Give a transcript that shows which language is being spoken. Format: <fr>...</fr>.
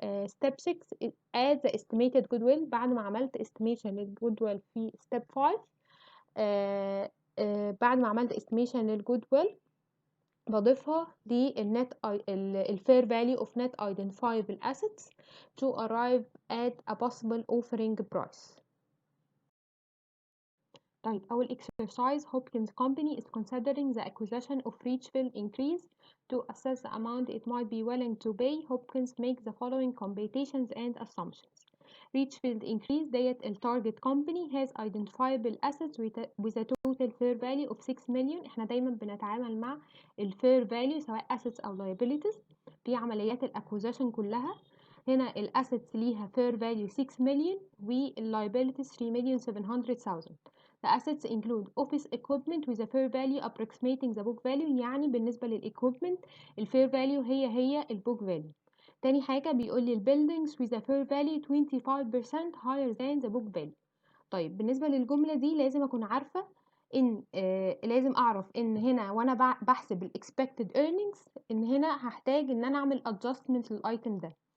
<en>Step 6 add the estimated goodwill.</en> <ar>بعد ما عملت estimation للgoodwill في step 5 بعد ما عملت estimation للgoodwill بضيفها للنت</ar> <en>الفير value of net identifiable assets to arrive at a possible offering price.</en> <ar>طيب أول</ar> <en>exercise Hopkins Company is considering the acquisition of Richfield increase. To assess the amount it might be willing to pay, Hopkins makes the following computations and assumptions. Richfield increase ديت ال target company has identifiable assets with a total fair value of 6 million.</en> <ar>احنا دايما بنتعامل مع ال fair value سواء assets أو liabilities في عمليات ال acquisition كلها. هنا ال assets ليها fair value 6 million وال liabilities 3,700,000.</ar> <en>The assets include office equipment with a fair value approximating the book value.</en> <ar>يعني بالنسبة للإيكويبمنت ال fair value هي ال book value. تاني حاجة بيقول لي</ar> <en>buildings with a fair value 25% higher than the book value.</en> <ar>طيب بالنسبة للجملة دي لازم أكون عارفة إن لازم أعرف إن هنا وأنا بحسب ال expected earnings إن هنا هحتاج إن أنا أعمل adjustment للأيتم ده.</ar>